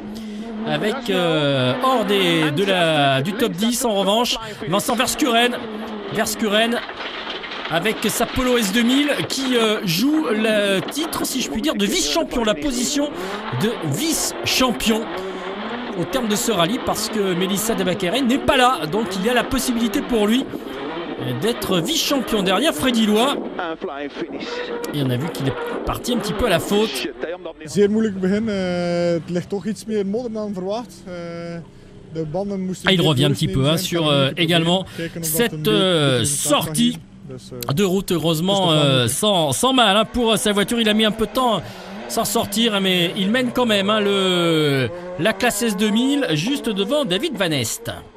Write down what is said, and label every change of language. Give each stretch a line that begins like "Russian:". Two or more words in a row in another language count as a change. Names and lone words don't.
French: Avec hors du top 10 en revanche, Vincent Verskuren avec sa Polo S2000 qui joue le titre, si je puis dire, de vice-champion, la position de vice-champion au terme de ce rallye, parce que Mélissa De Bakkeren n'est pas là, donc il y a la possibilité pour lui d'être vice-champion derrière Freddy Loy. Et on a vu qu'il est parti un petit peu à la faute.
Dutch: Zeer moeilijk begin. Het ligt toch iets meer modder dan verwacht.
French: Il revient un petit peu sur également cette sortie de route, heureusement sans mal pour sa voiture. Il a mis un peu de temps à s'en sortir, mais il mène quand même la classe S2000 juste devant David Van Est.